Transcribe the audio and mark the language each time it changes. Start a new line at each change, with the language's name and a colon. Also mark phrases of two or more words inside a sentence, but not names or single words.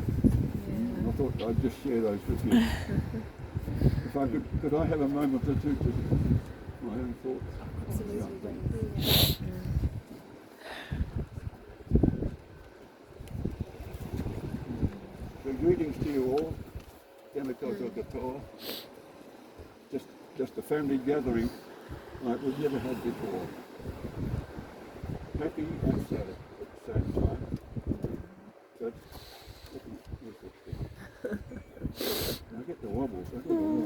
English: I thought I'd just share those with you. If I could I have a moment or two to my own thoughts? Absolutely. So greetings to you all.
Māori: tēnā koutou katoa.
English: Just a family gathering like we've never had before. Happy and sad at the same time. But I get the wobbles, I don't know why.